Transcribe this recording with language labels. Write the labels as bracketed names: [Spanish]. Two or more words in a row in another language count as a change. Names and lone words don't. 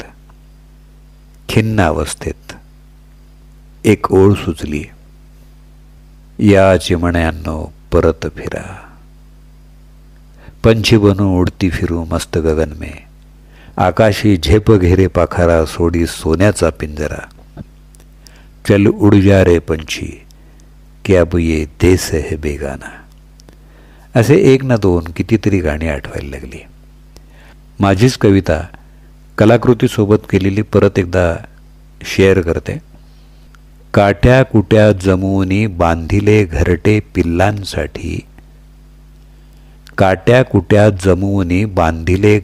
[Marathi] खिन्न अवस्थेत एक ओळ सुचली, या चिमण्यांनो परत फिरा, [Hindi] पंछी बनू उडती फिरू मस्त गगन में, [Marathi] आकाशी झेप घेरे पाखरा सोडी सोन्याचा पिंजरा, [Hindi] चल उड़ जा रे पंछी कि अब ये देश है बेगाना. [Marathi] असे 1 ना 2 कितीतरी गाणी आठवायला लागली. माझीच कविता कलाकृतीसोबत केलेली परत एकदा शेअर करते. काट्या कुट्या जमवूनी बांधिले घरटे पिल्लांसाठी, काट्या कुट्या जमवूनी बांधिले